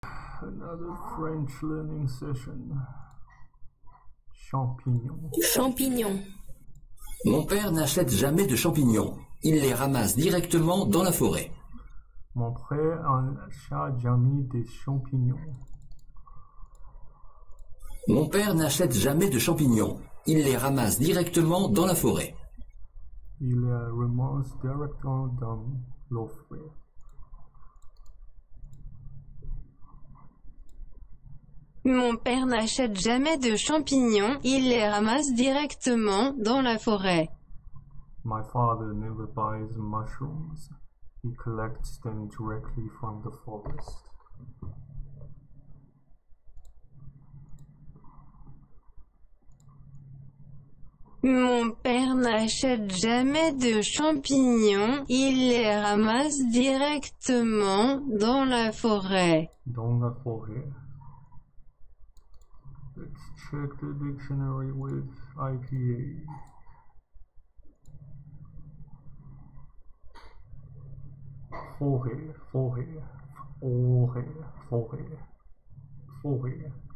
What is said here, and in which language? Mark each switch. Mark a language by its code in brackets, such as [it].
[en] Another French learning session. [fr] Champignons. Champignons. Mon père n'achète jamais de champignons. Il les ramasse directement dans la forêt. Mon frère n'achète jamais des champignons. Mon père n'achète jamais de champignons. Il les ramasse directement dans la forêt. Il les ramasse directement dans la forêt. Mon père n'achète jamais de champignons, il les ramasse directement dans la forêt. [en] My father never buys mushrooms. He collects them directly from the forest. [fr] Mon père n'achète jamais de champignons, il les ramasse directement dans la forêt. Dans la forêt. [en] Let's check the dictionary with IPA. [fr] Forêt, forêt, forêt, forêt, forêt.